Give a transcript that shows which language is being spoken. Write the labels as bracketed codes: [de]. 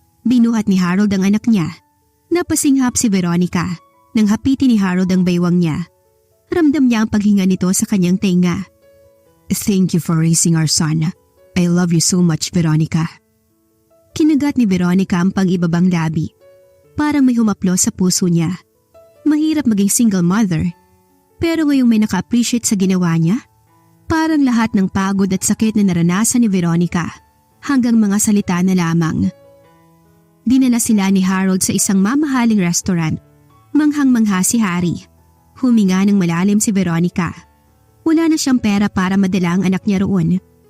[tl] Binuhat ni Harold ang anak niya. Napasinghap si Veronica nang hapitin ni Harold ang baywang niya. Ramdam niya ang paghinga nito sa kanyang tenga. [en] Thank you for raising our son. I love you so much, Veronica. [tl] Kinagat ni Veronica ang pang-ibabang labi. Parang may humaplo sa puso niya. Mahirap maging single mother. Pero ngayong may naka-appreciate sa ginawa niya, parang lahat ng pagod at sakit na naranasan ni Veronica hanggang mga salita na lamang. Dinala sila ni Harold sa isang mamahaling restaurant. Manghang-mangha si Harry. Huminga ng malalim si Veronica. Wala na siyang pera para madala ang anak niya roon.